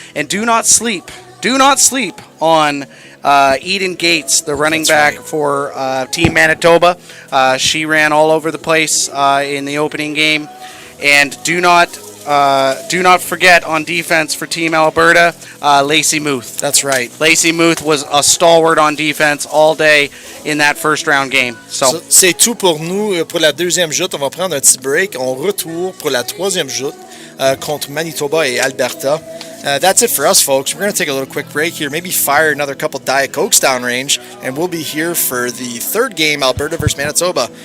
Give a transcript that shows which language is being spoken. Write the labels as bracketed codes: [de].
[en] And do not sleep on Eden Gates, the running back for Team Manitoba. She ran all over the place in the opening game. And do not forget on defense for Team Alberta, Lacey Muth. That's right. Lacey Muth was a stalwart on defense all day in that first round game. So [fr] C'est tout pour nous pour la deuxième joute. On va prendre un petit break. On retourne pour la troisième joute contre Manitoba et Alberta. [en] That's it for us, folks. We're going to take a little quick break here. Maybe fire another couple Diet Cokes downrange, and we'll be here for the third game, Alberta versus Manitoba.